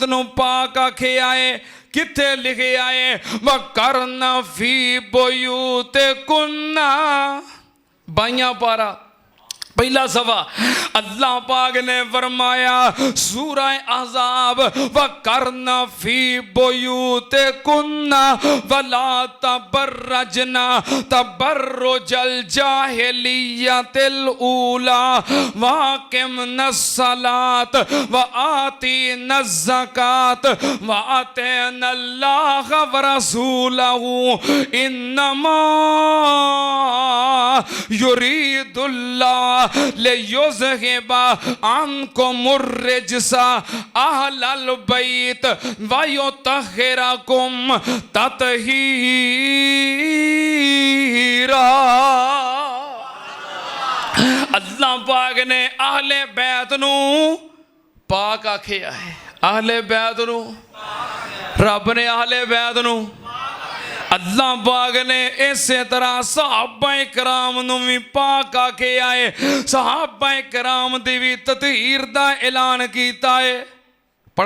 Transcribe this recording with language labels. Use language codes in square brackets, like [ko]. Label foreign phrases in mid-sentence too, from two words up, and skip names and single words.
[pa] نوں پاک آکھیا ہے کتھے لکھے آئے [ar] وقرن في بيوتكن [pa] बाइयां پارہ پہلا سوا اللہ پاک نے فرمایا سورہ احزاب [ar] وقرن في بيوتكن ولا تبرجن تبرج الجاهلية الأولى وأقمن الصلاة وآتين الزكاة وأطعن الله ورسوله إنما يريد الله ليذهب عنكم الرجس أهل البيت ويطهركم تطهيرا. [pa] اللہ پاک نے اہلِ بیت نوں پاک آکھیا ہے اہلِ بیت نوں رب نے اہلِ بیت نوں اللہ پاک نے اس طرح صحابہ کرام نوں بھی پاک آکھے آئے صحابہ کرام دی بھی تطہیر دا اعلان کیتا ہے پڑھا